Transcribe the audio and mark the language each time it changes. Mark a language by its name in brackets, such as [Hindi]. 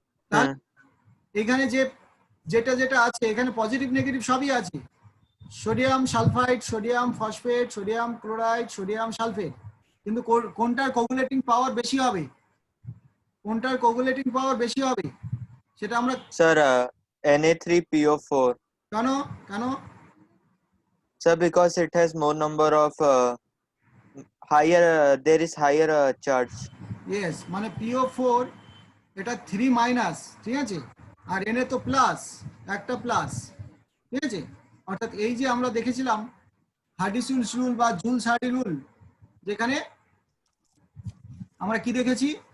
[Bangla] তাহলে এখানে যেটা আছে এখানে পজিটিভ নেগেটিভ সবই আছে, sodium sulphide, sodium phosphate, sodium chloride, sodium sulphate. কিন্তু কোনটার কোগুলেটিং পাওয়ার বেশি হবে? কোনটার কোগুলেটিং পাওয়ার বেশি হবে সেটা আমরা [English] Sir, Na3PO4. [Bangla] কেন কেন [English] Sir, because it has more number of higher. There is higher charge. [Bangla] Yes, মানে PO4 এটা 3 মাইনাস, ঠিক আছে, আর Na তো প্লাস, একটা প্লাস, ঠিক আছে। অর্থাৎ এই যে আমরা দেখেছিলাম হার্ডিসুলস রুল বা জুলস হার্ডি রুল, যেখানে আমরা কি দেখেছি?